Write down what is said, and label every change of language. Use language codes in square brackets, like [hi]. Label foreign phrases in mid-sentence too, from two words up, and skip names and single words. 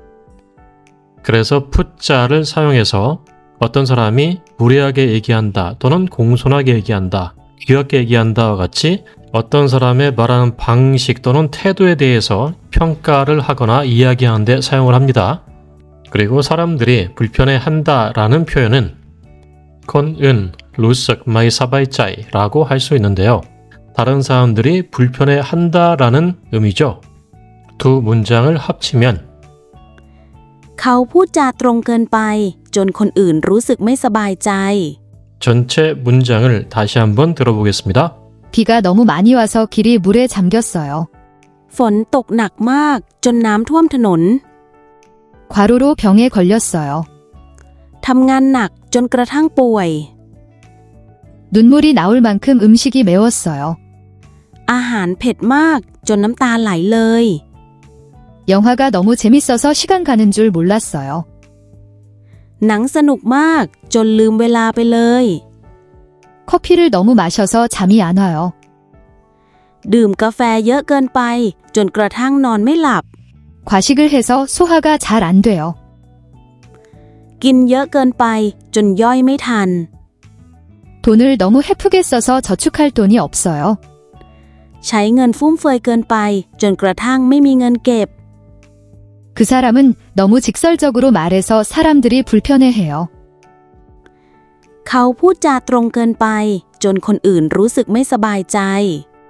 [ko] 그래서 푸짜를 사용해서 어떤 사람이 무례하게 얘기한다 또는 공손하게 얘기한다, 귀엽게 얘기한다와 같이 어떤 사람의 말하는 방식 또는 태도에 대해서 평가를 하거나 이야기하는 데 사용을 합니다. 그리고 사람들이 불편해한다 라는 표현은 [th] คนอื่นรู้สึกไม่สบายใจ [ko] 라고 할 수 있는데요. 다른 사람들이 불편해한다 라는 의미죠. 두 문장을 합치면 [th] เขาพูดจาตรงเกินไปจนคนอื่นรู้สึกไม่สบายใจ [ko] 전체 문장을 다시 한번 들어보겠습니다. 비가 너무 많이 와서 길이 물에 잠겼어요. [th] ฝนตกหนักมากจนน้ำท่วมถนน [ko] 과로로 병에 걸렸어요. [th] ทำงานหนักจนกระทั่งป่วย [ko] 눈물이 나올 만큼 음식이 매웠어요. [th] อาหารเผ็ดมากจนน้ำตาไหลเลย [ko] 영화가 너무 재밌어서 시간 가는 줄 몰랐어요. [th] หนังสนุกมากจนลืมเวลาไปเลย [ko] 커피를 너무 마셔서 잠이 안 와요. [th] ดื่มกาแฟเยอะเกินไปจนกระทั่งนอนไม่หลับ [ko] 과식을 해서 소화가 잘 안 돼요. [th] กินเยอะเกินไปจนย่อยไม่ทัน [ko] 돈을 너무 헤프게 써서 저축할 돈이 없어요. [th] ใช้เงินฟุ่มเฟือยเกินไปจนกระทั่งไม่มีเงินเก็บ [ko] 그 사람은 너무 직설적으로 말해서 사람들이 불편해해요. [th] เขาพูดจาตรงเกินไปจนคนอื่นรู้สึกไม่สบายใจ